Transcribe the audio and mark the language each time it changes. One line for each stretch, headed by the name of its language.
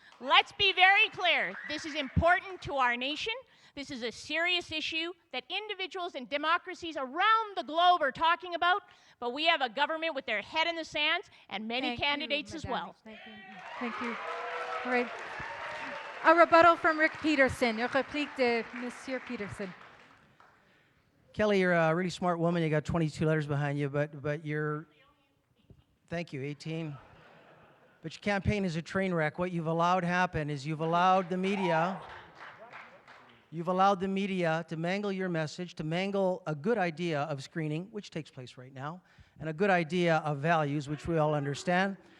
English: Let's be very clear. This is important to our nation. This is a serious issue that individuals and democracies around the globe are talking about, but we have a government with their head in the sand, and many candidates as well. Thank you. Thank you. All right. A rebuttal from Rick Peterson.
French: Une réplique de Monsieur Peterson.
English: Kelly, you're a really smart woman. You got 22 letters behind you, but you're, thank you, 18. But your campaign is a train wreck. What you've allowed happen is you've allowed the media to mangle your message, to mangle a good idea of screening, which takes place right now, and a good idea of values, which we all understand.